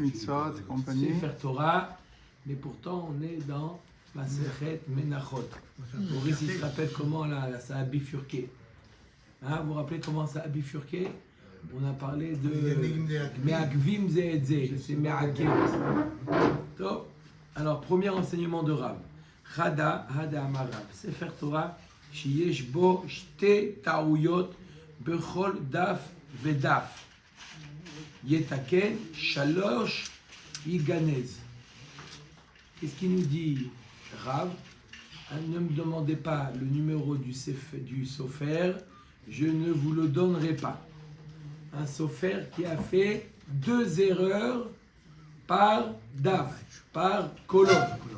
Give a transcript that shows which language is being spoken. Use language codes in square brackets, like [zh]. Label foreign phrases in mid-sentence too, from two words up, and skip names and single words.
[he] ספר תורה, [fr] mais pourtant on est dans [he] מסכת מנחות. [fr] Maurice, il se rappelle comment là, ça a bifurqué. Hein, vous vous rappelez comment ça a bifurqué? On a parlé de [he] מעכבים זה את זה, [fr] c'est Me'akev. Alors, premier enseignement de Rav. [he] הא דאמר רב. ספר תורה שיש בו שתי טעויות בכל דף ודף. יתקן שלש יגנז. [fr] Qu'est-ce qu'il nous dit Rav? Ne me demandez pas le numéro du sofer, je ne vous le donnerai pas. Un sofer qui a fait 2 erreurs par daf, par colonne.